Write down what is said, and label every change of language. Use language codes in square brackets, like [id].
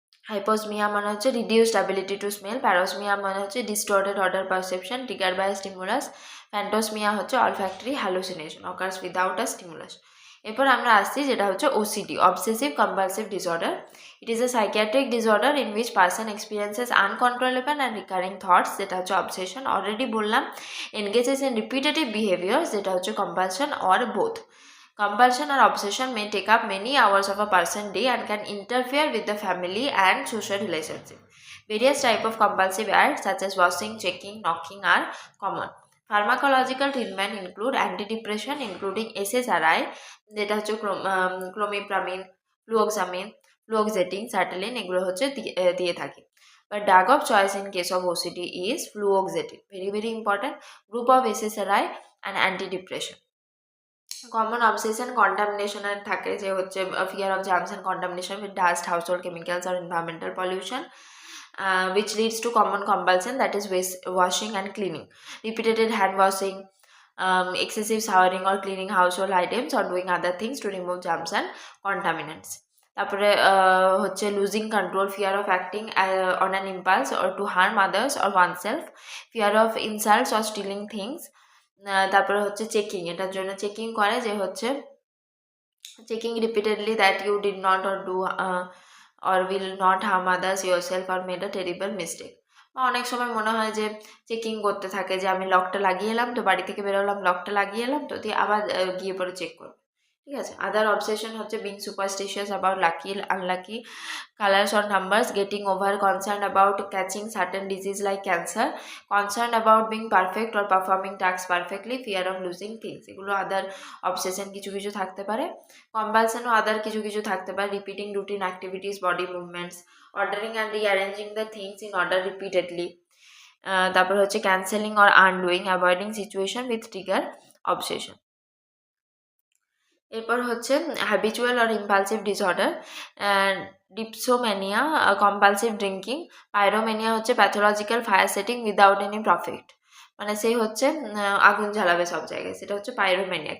[en] Hyposmia মানে হচ্ছে reduced ability to smell, parosmia মানে হচ্ছে distorted odour perception trigger by stimulus, phantosmia হচ্ছে olfactory hallucination occurs without a stimulus. [bn] এরপর আমরা আসছি যেটা হচ্ছে OCD, obsessive compulsive disorder. [en] it is a psychiatric disorder in which person experiences uncontrollable and recurring thoughts, [bn] যেটা হচ্ছে অবসেশন অলরেডি বললাম, [en] Engages in repetitive behaviour, যেটা হচ্ছে compulsion or both. Compulsion or obsession may take up many hours of a person's day and can interfere with the family and social relationship. Various types of compulsive acts such as washing, checking, knocking are common. Pharmacological treatment include antidepressant including SSRI, যেটা হচ্ছে clomipramine, fluvoxamine, fluoxetine, sertraline, [bn] এগুলো হচ্ছে দিয়ে থাকি। [en] But drug of choice in case of OCD is fluoxetine. Very very important. Group of SSRI and antidepressant. [bn] Common obsession কন্টামিনেশনের থাকে, যে হচ্ছে [en] Fear of germs and contamination with dust, household chemicals আর environmental pollution, which leads to common compulsion, that is washing and cleaning, repeated hand washing, excessive showering or cleaning household items or doing other things to remove germs and contaminants. তারপরে হচ্ছে losing control, fear of acting on an impulse or to harm others or oneself, fear of insults or stealing things. তারপরে হচ্ছে checking, [bn] এটার জন্য checking করে যে হচ্ছে [en] Checking repeatedly that you did not or do or will not harm others yourself or made a terrible mistake. [bn] বা অনেক সময় মনে হয় যে চেকিং করতে থাকে, যে আমি লকটা লাগিয়ে এলাম তো, বাড়ি থেকে বেরোলাম লকটা লাগিয়ে এলাম তো, দিয়ে আবার গিয়ে পরে চেক করবো, ঠিক আছে। [en] other obsession হচ্ছে being superstitious about lucky unlucky colors or numbers, getting over concerned about catching certain disease like cancer, concerned about being perfect or performing tasks perfectly, fear of losing things, [bn] এগুলো আদার obsession কিছু কিছু থাকতে পারে। কম্পালশনও আদার কিছু কিছু থাকতে পারে, [en] Repeating routine activities, body movements, ordering and rearranging the things in order repeatedly. তারপর হচ্ছে cancelling or undoing, avoiding situation with trigger obsession. এরপর হচ্ছে habitual or impulsive disorder, dipsomania, compulsive drinking, pyromania হচ্ছে pathological fire setting without any profit, [bn] মানে সেই হচ্ছে আগুন জ্বালাবে সব জায়গায়, সেটা হচ্ছে পাইরোম্যানিয়া।